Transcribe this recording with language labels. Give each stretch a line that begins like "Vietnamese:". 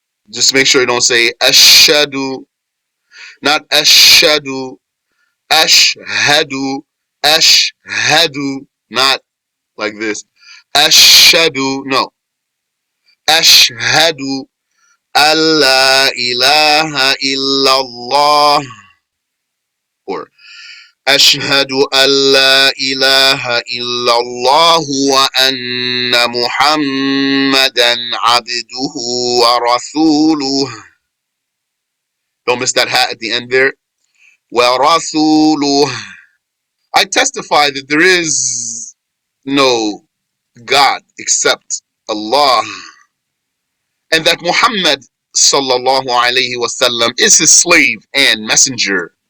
English: Just make sure you don't say ashhadu, not ashhadu, ashhadu, ashhadu, not like this. Ashhadu, no.
Arabic: Ashhadu alla ilaha illallah, or أشهد أن لا إله إلا الله وأن محمدا عبده ورسوله.
English: Don't miss that hat at the end there.
Arabic: ورسوله.
English: I testify that there is no God except Allah, and that Muhammad sallallahu alayhi wasallam is his slave and messenger.